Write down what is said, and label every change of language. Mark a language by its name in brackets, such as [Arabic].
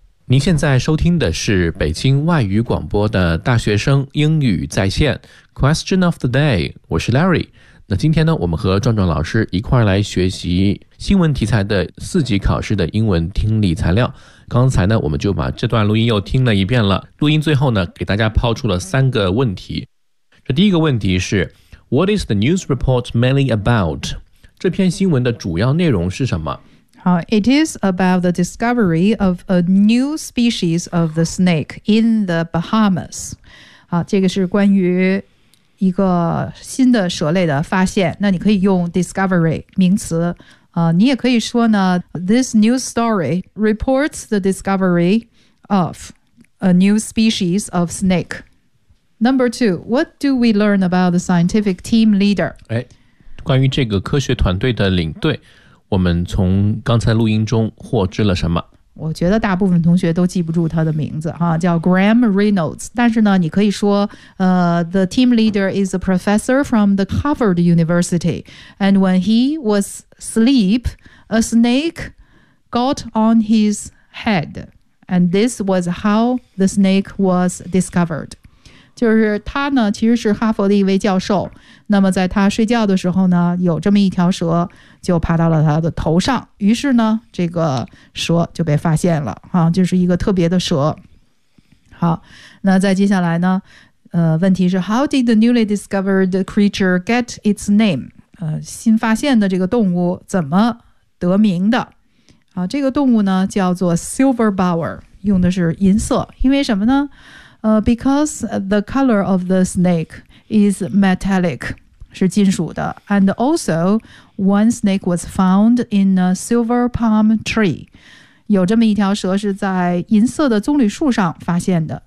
[Chinese] 您现在收听的是北京外语广播的大学生英语在线 Question of the day， 我是 Larry。那今天呢，我们和壮壮老师一块来学习新闻题材的四级考试的英文听力材料。刚才呢，我们就把这段录音又听了一遍了，录音最后呢，给大家抛出了三个问题。这第一个问题是 [English] What is the news report mainly about？ [Chinese] 这篇新闻的主要内容是什么？ [English] It is about the discovery of a new species of the snake in the Bahamas. [Chinese] 这个是关于一个新的蛇类的发现。那你可以用 [English] discovery [Chinese] 名词。你也可以说呢 [English] ,this news story reports the discovery of a new species of snake. Number two, what do we learn about the scientific team leader? [Chinese] 关于这个科学团队的领队。我们从刚才录音中获知了什么？我觉得大部分同学都记不住他的名字，叫 Graham Reynolds。但是呢，你可以说 [English] the team leader is a professor from the Harvard University. And when he was asleep, a snake got on his head. And this was how the snake was discovered. [Chinese] 就是他呢，其实是哈佛的一位教授。那么在他睡觉的时候呢，有这么一条蛇就爬到了他的头上，于是呢这个蛇就被发现了，就是一个特别的蛇。好，那再接下来呢，问题是 [English] How did the newly discovered creature get its name？ [Chinese] 新发现的这个动物怎么得名的？这个动物呢叫做 silver bower， 用的是银色。因为什么呢？ [English] Because the color of the snake is metallic， [Chinese] 是金属的。 [English] And also one snake was found in a silver palm tree， [Chinese] 有这么一条蛇是在银色的棕榈树上发现的。